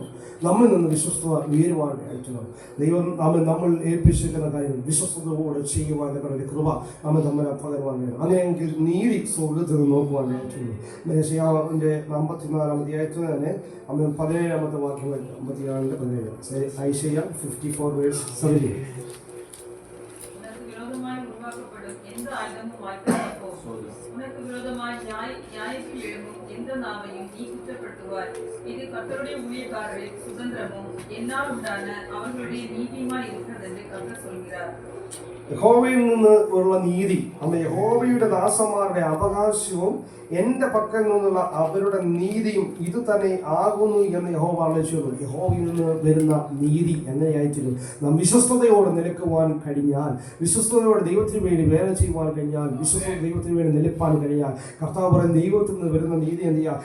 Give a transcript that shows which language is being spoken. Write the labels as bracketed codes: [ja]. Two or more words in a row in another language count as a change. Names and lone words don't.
[ml] നമ്മിൽ നിന്ന് വിശ്വസ്തത ഉയരുവാനായിരുന്നു. ദൈവം നമ്മൾ ഏൽപ്പിച്ചിരിക്കുന്ന കാര്യങ്ങൾ വിശ്വസ്തയോടെ ചെയ്യുവാനുള്ള ഒരു കൃപ നമ്മളെ പകരുവാനായിരുന്നു. അങ്ങനെയെങ്കിൽ നീതി സ്വർഗത്തിൽ നിന്ന് നോക്കുവാനായിരുന്നു. യെശയ്യാവിന്റെ 54-ാം അധ്യായത്തിൽ തന്നെ 17-ാമത്തെ വാക്യം 54-17 ഐശയ്യ 54:17. [ta] உனக்கு விரோதமாய் நியாயத்தில் எழும்பும் எந்த நாவையும் நீ குற்றப்படுத்துவாய். இது கர்த்தருடைய ஊழியக்காரரின் சுதந்திரமும் என்னால் உண்டான அவர்களுடைய நீதியுமாய் இருக்கிறது என்று கர்த்தர் சொல்கிறார். [ml] യഹോവയിൽ നിന്ന് ഉള്ള നീതി, യഹോവയുടെ ദാസന്മാരുടെ അവകാശവും എൻ്റെ പക്കൽ നിന്നുള്ള അവരുടെ നീതിയും ഇത് തന്നെ ആകുന്നു എന്ന് യഹോവ അരുളിച്ചെയ്തു. യഹോവയിൽ നിന്ന് വരുന്ന നീതി എങ്ങനെയായിത്തീരും? നാം വിശ്വസ്തയോടെ നിൽക്കുവാൻ കഴിഞ്ഞാൽ, വിശ്വസ്തയോടെ ദൈവത്തിന് വേണ്ടി വേല ചെയ്യുവാൻ കഴിഞ്ഞാൽ, വിശ്വസ്ത ദൈവത്തിന് വേണ്ടി നിൽപ്പാൻ കഴിഞ്ഞാൽ, കർത്താവ് പറയുന്ന ദൈവത്തിൽ നിന്ന് വരുന്ന നീതി എന്ത് ചെയ്യുക?